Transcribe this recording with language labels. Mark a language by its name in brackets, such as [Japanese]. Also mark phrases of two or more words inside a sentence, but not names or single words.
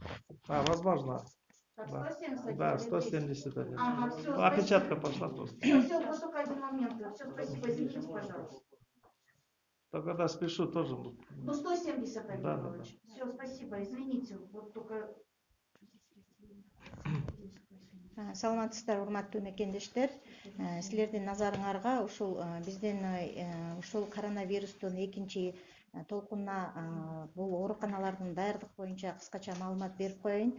[Russian] Да, возможно. Так, Да. 171. Да, 171. Ага, все, Опечатка пошла просто. Все, вот только один момент. Все, спасибо, извините, пожалуйста. То когда спешу тоже. Ну, 170, Олег Да, да, Павлович. Все, спасибо, извините. Вот только... [Kyrgyz] Саламатсыздар, урматтуу мекендештер. Силердин назарыңарга ушул биздин ушул коронавирустун экинчи толкунуна бул ооруканалардын даярдык боюнча кыскача маалымат берип коеюн.